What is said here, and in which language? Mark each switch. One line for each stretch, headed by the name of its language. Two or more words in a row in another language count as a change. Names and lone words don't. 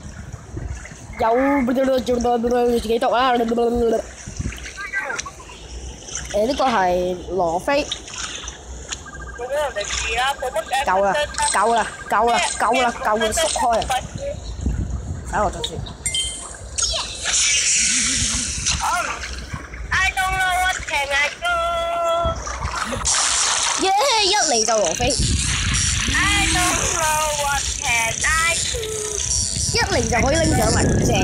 Cantonese: 自己讀啦。呢個係羅非。冇俾人哋住啦，冇乜嘅。夠啦，夠啦，夠啦，夠啦，夠啦，縮開啊！睇我就算。
English: I don't know what can I do。
Cantonese: 耶！一嚟就羅飛，
English: I don't know what can I do。
Cantonese: 一嚟就可以拎獎嚟，正。